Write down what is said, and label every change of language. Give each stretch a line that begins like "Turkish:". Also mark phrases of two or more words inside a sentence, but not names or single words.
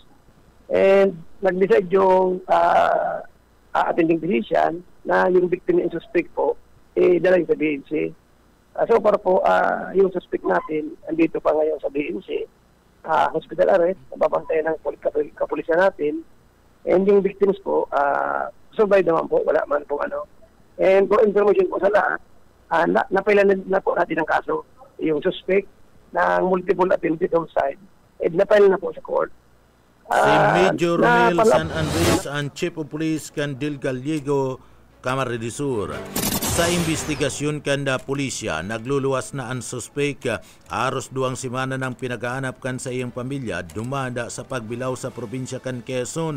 Filipino: And nag-decide yung
English: attending physician
Filipino: na yung victim and suspect po dala sa BNC. So para po yung suspect natin andito pa ngayon sa BNC,
English: hospital arrest,
Filipino: nababantayan ng kapulisan natin. And yung victims po, survive naman po, wala man po ano. And for information po sa lahat, napailan na po natin ang kaso. Yung suspect ng
English: multiple attempted homicide,
Filipino: napailan na po sa court.
Bikol: Si Major Romel San Andres ang
English: Chief of Police
Bikol: kan Dil Gallego, Camarines Sur. Sa investigasyon kanda pulisya, nagluluwas na ang suspect aros 2 semana nang pinagahanap kan sa iyang pamilya dumanda sa pagbilaw sa probinsya kan Quezon.